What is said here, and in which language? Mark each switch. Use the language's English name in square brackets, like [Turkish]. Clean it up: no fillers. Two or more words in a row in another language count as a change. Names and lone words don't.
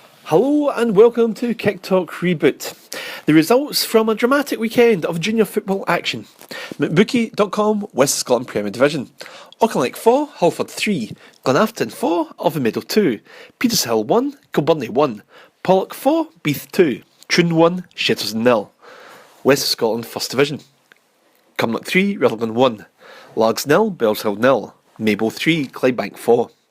[English] Hello and welcome to Kicktalk Reboot. The results from a dramatic weekend of junior football action. McBookie.com, West Scotland Premier Division. Auchinleck 4, Halford 3, Glenafton 4, Oviedo 2, Petershill 1, Kilburney 1, Pollock 4, Beath 2, Troon 1, Shettleston 0. West Scotland First Division. Cumnock 3, Rutherglen 1, Largs 0, Bellshill 0, Maybole 3, Clydebank 4.